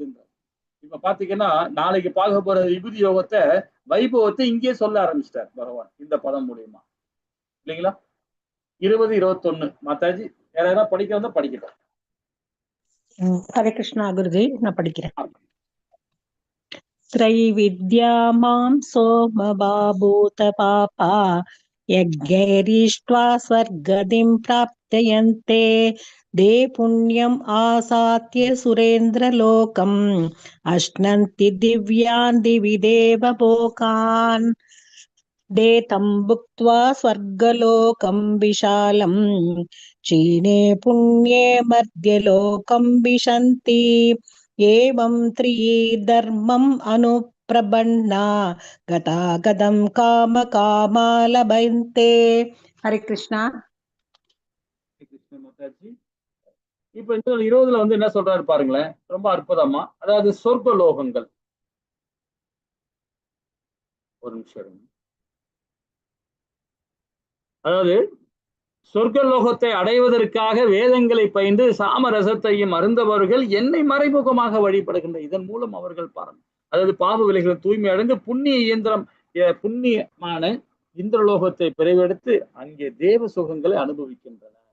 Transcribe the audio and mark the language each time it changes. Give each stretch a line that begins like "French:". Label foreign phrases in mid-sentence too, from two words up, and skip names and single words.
Tamil: இப்ப பாத்தீங்கன்னா நாளைக்கு பார்க்க போற விபூதி யோகத்தை வைபவத்தை இங்கே சொல்ல ஆரம்பிச்சிட்டார் பகவான் இந்த பதம் மூலியமா இல்லைங்களா? 20, 21 மாதாஜி யாராவது படிக்கிறதா படிக்கட்டும். ஹரே கிருஷ்ணா குருஜி, நான் படிக்கிறேன்.
Sanskrit: त्रैविद्या मां सोमबाभूत पापा यज्ञैरिष्ट्वा स्वर्गतिं प्राप्तयन्ते दे पुण्यम् आसात्य सुरेन्द्रलोकम् अश्नन्ति दिव्यान् दिवि देवभोगान् दे तं भुक्त्वा स्वर्गलोकं विशालम् क्षीणे पुण्ये मर्त्यलोकं विशन्ति एवं त्रिधर्मम् अनुप्रबन्ना गतागतं काम कामा लभन्ते. हरे कृष्णा.
Tamil: இப்ப இந்த 20ல வந்து என்ன சொல்றாரு பாருங்களேன், ரொம்ப அற்புதமா. அதாவது சொர்க்க லோகங்கள். ஒரு நிமிஷம். அதாவது சொர்க்க லோகத்தை அடைவதற்காக வேதங்களை பயின்று சாமரசத்தையும் அருந்தவர்கள் என்னை மறைமுகமாக வழிபடுகின்ற இதன் மூலம் அவர்கள் பாருங்க, அதாவது பாவ விலைகள் தூய்மை அடைந்து புண்ணியமான இந்திரலோகத்தை பிறவெடுத்து அங்கே தேவ சுகங்களை அனுபவிக்கின்றன.